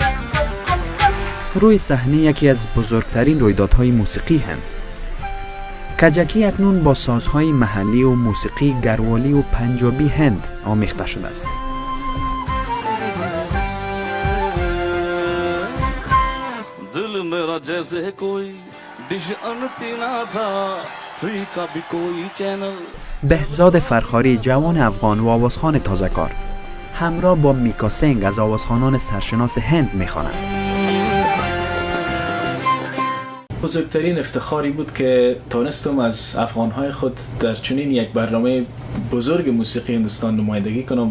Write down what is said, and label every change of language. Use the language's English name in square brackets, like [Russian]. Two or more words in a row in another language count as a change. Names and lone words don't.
[Persian] روی صحنه یکی از بزرگترین رویدادهای موسیقی هند. کجکی اکنون با سازهای محلی و موسیقی گروالی و پنجابی هند آمیخته شده است. [Urdu] دل میرا جیسے کوئی ڈش انتنا تھا فری کا بھی کوئی چینل. [Persian] بهزاد فرخاری جوان افغان و آوازخوان تازه‌کار همراه با میکا سنگ از آوازخوانان سرشناس هند میخوانند. بزرگترین افتخاری بود که تانستم از افغانهای خود در چنین یک برنامه بزرگ موسیقی هندوستان نمایندگی کنم.